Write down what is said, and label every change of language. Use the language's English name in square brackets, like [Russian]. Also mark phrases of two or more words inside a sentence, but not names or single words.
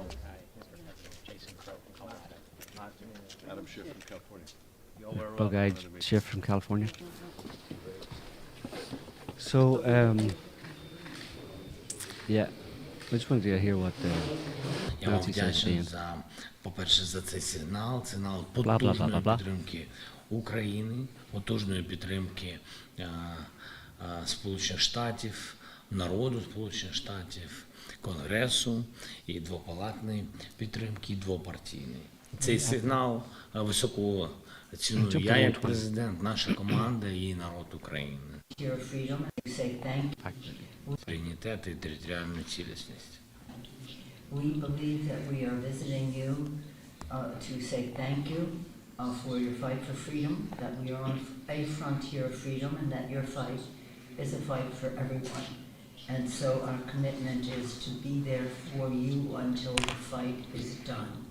[English] Jason Crow from Colorado. Nice to meet you. Adam Schiff from California. You're very Bug-eyed welcome. Schiff from California. So, yeah, I just wanted to hear what [Ukrainian] Я вам [English] Nancy said at the [Ukrainian] вдячний [English] end. [Ukrainian] по-перше, за цей сигнал Бла, бла, бла, бла, потужної бла. підтримки України, потужної підтримки Сполучених Штатів, народу Сполучених Штатів, Конгресу і двопалатної підтримки, і двопартійної. Цей сигнал високо ціную я як президент, наша команда і народ України. [English] Your freedom, we say thank you. [Ukrainian] Суверенітет і територіальну цілісність. [English] We believe that we are visiting you to say thank you for your fight for freedom, that we are on a frontier of freedom, and that your fight is a fight for everyone. And so our commitment is to be there for you until the fight is done.